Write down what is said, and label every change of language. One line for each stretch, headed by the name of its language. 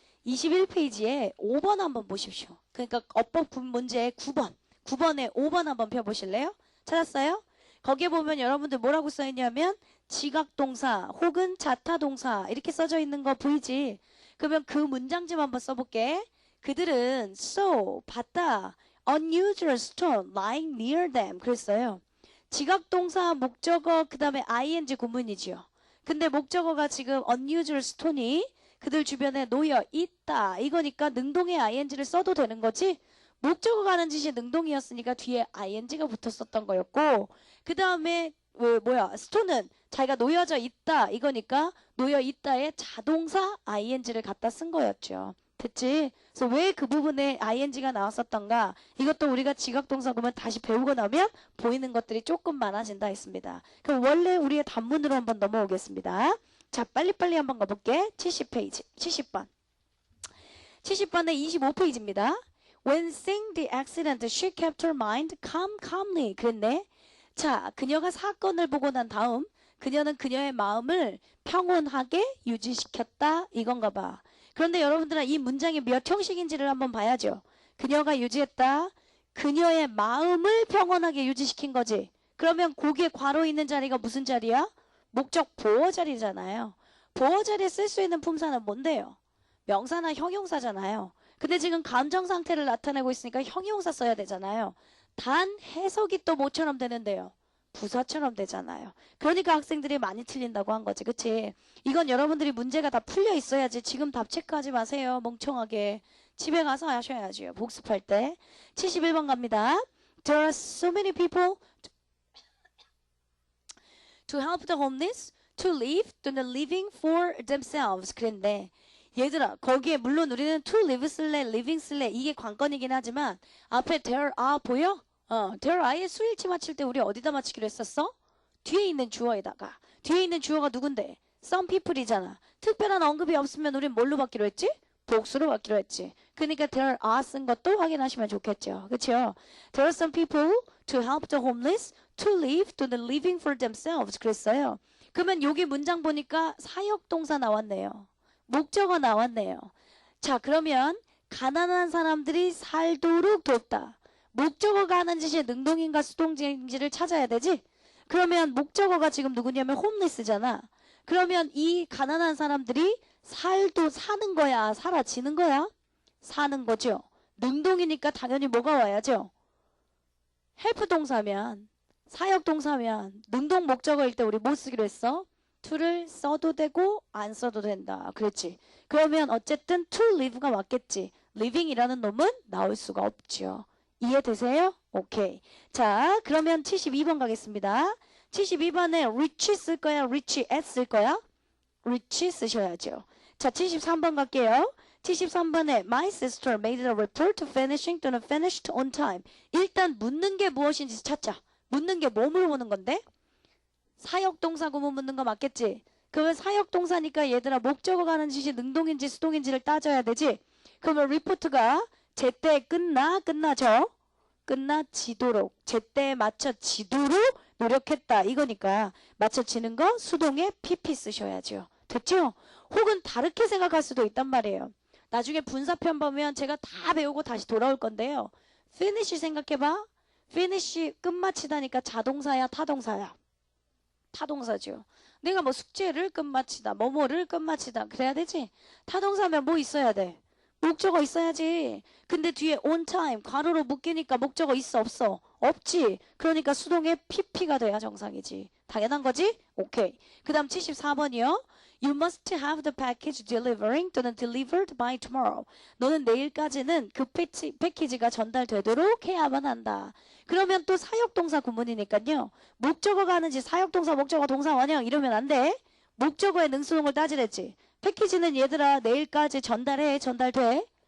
Korean: 21페이지에 5번 한번 보십시오. 그러니까 어법 문제 9번. 9번에 5번 한번 펴보실래요? 찾았어요? 거기에 보면 여러분들 뭐라고 써있냐면 지각동사 혹은 자타동사 이렇게 써져 있는 거 보이지? 그러면 그 문장집 한번 써볼게. 그들은 saw, 봤다.
English: unusual stone lying near them.
Korean: 그랬어요. 지각동사, 목적어, 그 다음에 ing 구문이지요. 근데 목적어가 지금 unusual stone이 그들 주변에 놓여 있다. 이거니까 능동의 ing를 써도 되는 거지. 목적어가 하는 짓이 능동이었으니까 뒤에 ing가 붙었었던 거였고, 그 다음에 stone은 자기가 놓여져 있다. 이거니까 놓여 있다에 자동사 ing를 갖다 쓴 거였죠. 됐지? 그래서 왜 그 부분에 ing가 나왔었던가? 이것도 우리가 지각동사 보면 다시 배우고 나면 보이는 것들이 조금 많아진다 했습니다. 그럼 원래 우리의 단문으로 한번 넘어오겠습니다. 자, 빨리빨리 한번 가볼게. 70페이지, 70번. 70번에 25페이지입니다.
English: When seeing the accident, she kept her mind calmly.
Korean: 그랬네. 자, 그녀가 사건을 보고 난 다음 그녀는 그녀의 마음을 평온하게 유지시켰다. 이건가 봐. 그런데 여러분들은 이 문장이 몇 형식인지를 한번 봐야죠. 그녀가 유지했다. 그녀의 마음을 평온하게 유지시킨 거지. 그러면 거기에 괄호 있는 자리가 무슨 자리야? 목적 보어 자리잖아요. 보어 자리에 쓸 수 있는 품사는 뭔데요? 명사나 형용사잖아요. 근데 지금 감정 상태를 나타내고 있으니까 형용사 써야 되잖아요. 단 해석이 또 뭐처럼 되는데요? 부사처럼 되잖아요. 그러니까 학생들이 많이 틀린다고 한 거지. 그치? 이건 여러분들이 문제가 다 풀려 있어야지. 지금 답 체크하지 마세요. 멍청하게. 집에 가서 하셔야죠. 복습할 때. 71번 갑니다.
English: There are so many people to help the homeless, to live,
Korean: 또는
English: living for themselves.
Korean: 그랬네. 얘들아, 거기에 물론 우리는 to live 쓸래, living 쓸래 이게 관건이긴 하지만 앞에
English: there are
Korean: 보여?
English: there are
Korean: 의 수일치 맞출 때 우리 어디다 맞추기로 했었어? 뒤에 있는 주어에다가. 뒤에 있는 주어가 누군데? some people이잖아. 특별한 언급이 없으면 우린 뭘로 받기로 했지? 복수로 받기로 했지. 그러니까
English: there are
Korean: 쓴 것도 확인하시면 좋겠죠. 그렇죠?
English: There are some people to help the homeless, to live,
Korean: 또는
English: living for themselves.
Korean: 그랬어요. 그러면 여기 문장 보니까 사역동사 나왔네요. 목적어 나왔네요. 자, 그러면 가난한 사람들이 살도록 돕다. 목적어가 하는 짓이 능동인가 수동인지를 찾아야 되지? 그러면 목적어가 지금 누구냐면 홈리스잖아. 그러면 이 가난한 사람들이 사는 거야? 사라지는 거야? 사는 거죠. 능동이니까 당연히 뭐가 와야죠? 헬프 동사면, 사역 동사면, 능동 목적어일 때 우리 뭐 쓰기로 했어? to를 써도 되고 안 써도 된다. 그렇지. 그러면 어쨌든 to live가 맞겠지. living이라는 놈은 나올 수가 없죠. 이해되세요? 오케이. 자, 그러면 72번 가겠습니다. 72번에 reach 쓸 거야? reach at 쓸 거야? reach 쓰셔야죠. 자, 73번 갈게요. 73번에
English: my sister made a report finishing
Korean: 또는
English: finished on time.
Korean: 일단 묻는 게 무엇인지 찾자. 묻는 게 뭐 물어보는 건데? 사역동사 구문 묻는 거 맞겠지? 그러면 사역동사니까 얘들아 목적어가 하는 짓이 능동인지 수동인지를 따져야 되지? 그러면 리포트가 제때 끝나죠? 끝나지도록 제때에 맞춰지도록 노력했다 이거니까 맞춰지는 거 수동의 pp 쓰셔야죠. 됐죠? 혹은 다르게 생각할 수도 있단 말이에요. 나중에 분사편 보면 제가 다 배우고 다시 돌아올 건데요. finish 생각해봐. finish 끝마치다니까 자동사야 타동사야? 타동사죠. 내가 뭐 숙제를 끝마치다, 뭐뭐를 끝마치다 그래야 되지? 타동사면 뭐 있어야 돼? 목적어 있어야지. 근데 뒤에
English: on time
Korean: 괄호로 묶이니까 목적어 있어 없어? 없지. 그러니까 수동의 pp가 돼야 정상이지. 당연한 거지? 오케이. 그 다음 74번이요.
English: You must have the package delivering
Korean: 또는
English: delivered by tomorrow.
Korean: 너는 내일까지는 그 패키지가 전달되도록 해야만 한다. 그러면 또 사역동사 구문이니까요. 목적어가 하는지 사역동사, 목적어, 동사, 원형 이러면 안 돼. 목적어의 능수동을 따지랬지. 패키지는 얘들아 내일까지 전달해, 전달돼?